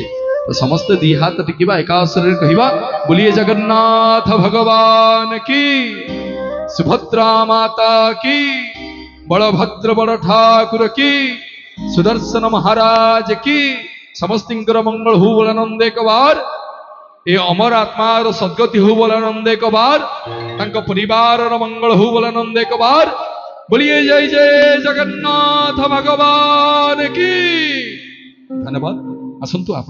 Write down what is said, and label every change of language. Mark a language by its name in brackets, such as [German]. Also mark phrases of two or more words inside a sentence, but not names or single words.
[Odia] ତ ସମସ୍ତେ ଦି ହାତ ଟେକିବା, ଏକାସରରେ କହିବା ବୋଲିଏ ଜଗନ୍ନାଥ ଭଗବାନ କି, ସୁଭଦ୍ରା ମାତା କି, ବଳଭଦ୍ର ବଡ଼ ଠାକୁର କି, ସୁଦର୍ଶନ ମହାରାଜ କି। ସମସ୍ତଙ୍କର ମଙ୍ଗଳ ହଉ ବୋଲ ଆନନ୍ଦ ଏକବାର। ଏ ଅମର ଆତ୍ମାର ସଦ୍ଗତି ହଉ ବୋଲ ଆନନ୍ଦ ଏକବାର। ତାଙ୍କ ପରିବାରର ମଙ୍ଗଳ ହଉ ବୋଲ ଆନନ୍ଦ ଏକବାର। [Hindi] बोलिए जय जय जगन्नाथ भगवान की। धन्यवाद। आसंतु आप।